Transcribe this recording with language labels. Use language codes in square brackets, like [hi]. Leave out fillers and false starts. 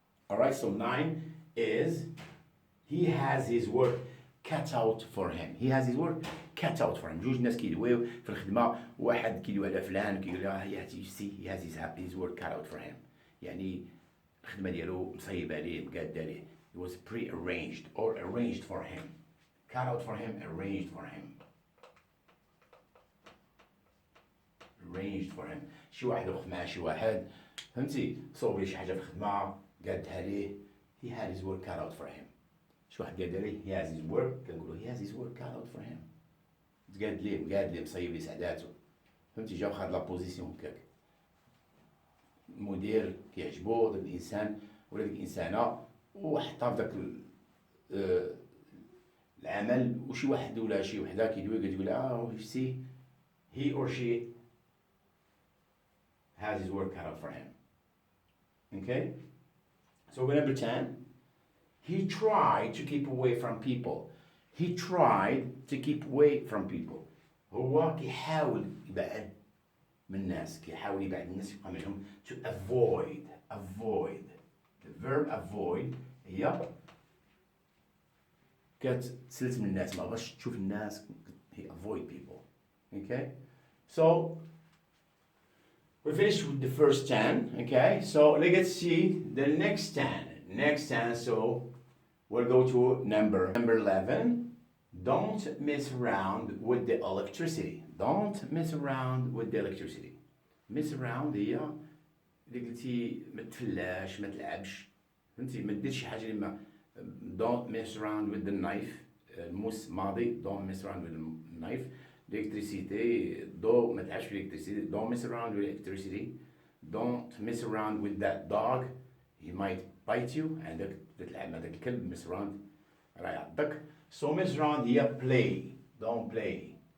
[en] Alright, so 9 is he has his work cut out for him. He has his work cut out for him. [ar] جوج ناس كيدويو في الخدمة واحد كيدوي على فلان كيقول له [en] he has his work cut out for him. [ar] يعني الخدمة ديالو مصيبة عليه مقادة عليه. [en] It was pre-arranged or arranged for him. Cut out for him, arranged for him. Arranged for him. [ar] شي واحد وقف مع شي واحد فهمتي صوب لي شي حاجة في الخدمة قادها ليه. [en] He had his work cut out for him. [ar] شي واحد قاد ليه [en] he has his work [ar] كنقولوا [en] he has his work cut out for him. [ar] تقاد ليه مصيب ليه سعداتو فهمتي جا خد لا بوزيسيون هكاك. المدير كيعجبو داك الانسان ولا ديك الانسانه وحطها في داك العمل وشي واحد ولا شي وحده كيدوي كتقول [en] you see he or she has his work cut out for him. Okay? So number 10. He tried to keep away from people. He tried to keep away from people. [ar] هو كيحاول يبعد من الناس. كيحاول يبعد من الناس يبقى منهم. [en] To avoid. The verb avoid [ar] هي كتسلت من الناس. ما بغاش تشوف الناس. [en] He avoid people. Okay? So we finished with the first 10. Okay? So let's see the next 10. So we'll go to number 11. Don't mess around with the electricity. Don't mess around with the electricity. [ar] Mess around هي اللي قلتي ما تفلاش ما تلعبش فهمتي ما ديرش شي حاجه اللي ما [en] don't mess around with the knife. [ar] الموس ماضي [en] don't mess around with the knife. electricity do [ar] ما تلعبش في [en] electricity. Don't mess around with electricity. Don't mess around with that dog. He might bite you. [ar] عندك تلعب مع داك الكلب mess around راه يعضك. [en] So mess around هي play. Don't play.